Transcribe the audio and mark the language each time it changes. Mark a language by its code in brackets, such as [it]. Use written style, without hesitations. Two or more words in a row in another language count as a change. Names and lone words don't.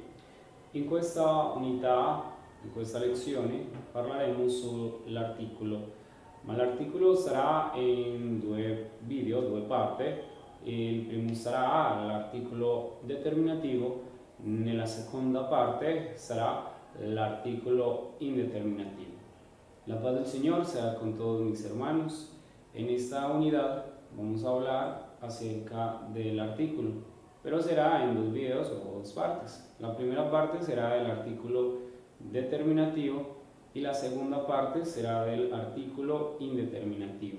[it] In questa unità, in questa lezione, parleremo sull'articolo, ma l'articolo sarà in due video, due parti. Il primo sarà l'articolo determinativo, nella seconda parte sarà l'articolo indeterminativo. [es] La paz del Señor sea con todos mis hermanos. En esta unidad vamos a hablar acerca del artículo, pero será en dos videos o dos partes. La primera parte será del artículo determinativo y la segunda parte será del artículo indeterminativo.